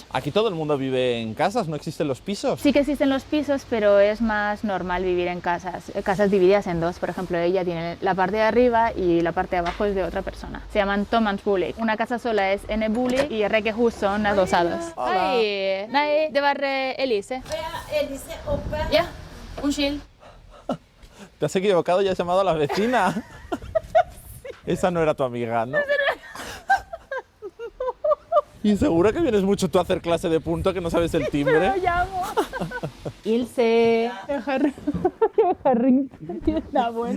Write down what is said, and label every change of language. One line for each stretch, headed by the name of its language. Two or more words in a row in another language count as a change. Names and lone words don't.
Spanish: Aquí todo el mundo vive en casas, no existen los pisos. Sí que existen los pisos, pero es más normal vivir en casas divididas en dos. Por ejemplo, ella tiene la parte de arriba y la parte de abajo es de otra persona. Se llaman Tomansbolig. Una casa sola es Enebolig y Rekehus son adosados. Hola. Ay,
Danish: nej, det var Elise. Ja, undskyld.
Spanish: Te has equivocado y has llamado a la vecina. Esa no era tu amiga, ¿no? Y seguro que vienes mucho tú a hacer clase de punto que no sabes el timbre. Lo llamo. Ilse. Está bueno.